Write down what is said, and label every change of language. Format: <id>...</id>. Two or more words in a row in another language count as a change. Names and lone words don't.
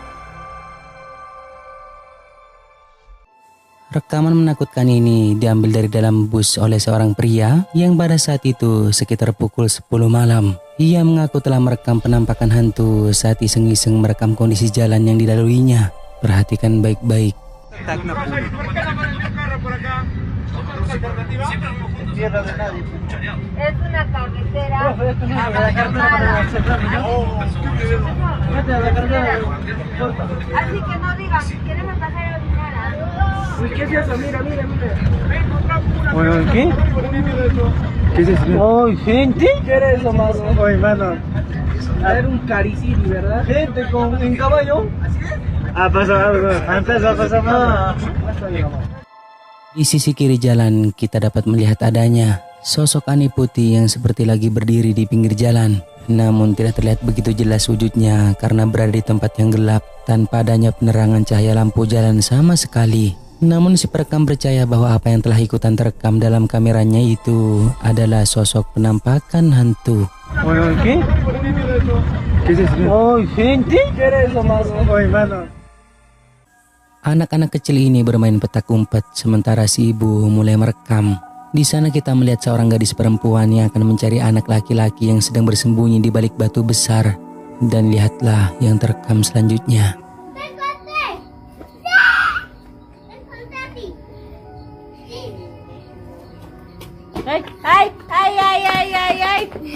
<id>Rekaman menakutkan ini diambil dari dalam bus oleh seorang pria yang pada saat itu sekitar pukul 10 malam. Ia mengaku telah merekam penampakan hantu saat iseng-iseng merekam kondisi jalan yang dilaluinya. Perhatikan baik-baik.</id> <es>Es una cabecera. Así que no digan, queremos pasar a orinar. ¿Qué es eso? Mira. Bueno, ¿qué? ¿Qué es eso? ¡Oh, gente! ¿Qué era eso, más? Oye, mano. Era un cariciri, ¿verdad? Gente en caballo. Pasó algo. Antes pasó más.</es> <id>Di sisi kiri jalan kita dapat melihat adanya sosok aneh putih yang seperti lagi berdiri di pinggir jalan. Namun tidak terlihat begitu jelas wujudnya karena berada di tempat yang gelap tanpa adanya penerangan cahaya lampu jalan sama sekali. Namun si perekam percaya bahwa apa yang telah ikutan terekam dalam kameranya itu adalah sosok penampakan hantu.</id> <es>Bueno, ¿qué? ¿Qué es eso? ¡Oh, gente! ¿Qué era eso, más? Oye, mano.</es> <id>Anak-anak kecil ini bermain petak umpet sementara si ibu mulai merekam. Di sana kita melihat seorang gadis perempuan yang akan mencari anak laki-laki yang sedang bersembunyi di balik batu besar. Dan lihatlah yang terekam selanjutnya. Ay.</id>